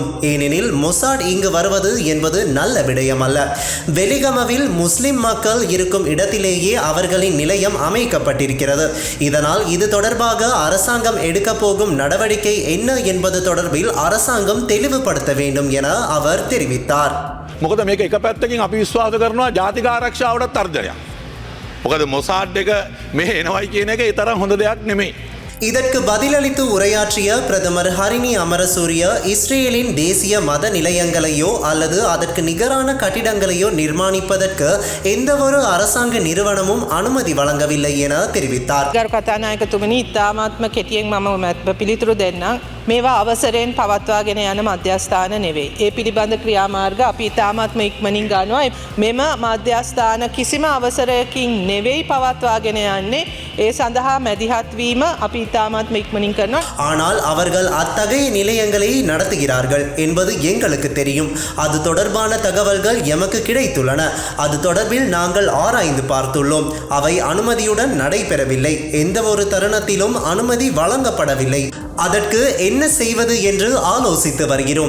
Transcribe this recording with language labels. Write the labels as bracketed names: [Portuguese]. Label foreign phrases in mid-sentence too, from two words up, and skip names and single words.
[Tamil] ஏனெனில் மொசாட் இங்கு வருவது என்பது நல்ல விடயம் அல்ல. வெலிகமவில் முஸ்லிம் மக்கள் இருக்கும் இடத்திலேயே அவர்களின் நிலையம் அமைக்கப்பட்டிருக்கிறது. இதனால் இது தொடர்பாக அரசாங்கம் எடுக்க போகும் நடவடிக்கை என்ன என்பது தொடர்பில் அரசாங்கம் தெளிவுபடுத்த வேண்டும் என அவர் தெரிவித்தார். [Sinhala] මොකද මේක එක පැත්තකින් අපි විශ්වාස කරනවා ජාතික ආරක්ෂාවට තර්ජනයක්. මොකද මොසාඩ් එක මෙහෙ එනවයි කියන එක ඒ තරම් හොඳ දෙයක් නෙමෙයි. [Tamil] இதற்கு பதிலளித்து உரையாற்றிய பிரதமர் ஹரிணி அமரசூரிய இஸ்ரேலின் தேசிய மத நிலையங்களையோ அல்லது அதற்கு நிகரான கட்டிடங்களையோ நிர்மாணிப்பதற்கு எந்தவொரு அரசாங்க நிறுவனமும் அனுமதி வழங்கவில்லை என தெரிவித்தார். [Sinhala] මේවා අවසරයෙන් පවත්වාගෙන යන මධ්‍යස්ථාන නෙවෙයි. ඒ පිළිබඳ ක්‍රියාමාර්ග අපි ඉතාමත්ම ඉක්මනින් ගන්නවා. මෙම මධ්‍යස්ථාන කිසිම අවසරයකින් නෙවෙයි පවත්වාගෙන යන්නේ. ඒ සඳහා මැදිහත් වීම අපි ඉතාමත්ම ඉක්මනින් කරනවා. [Tamil] ஆனால் அவர்கள் அத்தகைய நிலையங்களை நடத்துகிறார்கள் என்பது எங்களுக்கு தெரியும். அது தொடர்பான தகவல்கள் எமக்கு கிடைத்துள்ளன. அது தொடர்பில் நாங்கள் ஆராய்ந்து பார்த்துள்ளோம். அவை அனுமதியுடன் நடைபெறவில்லை. எந்த ஒரு தருணத்திலும் அனுமதி வழங்கப்படவில்லை. அதற்கு என்ன செய்வது என்று ஆலோசித்து வருகிறோம்.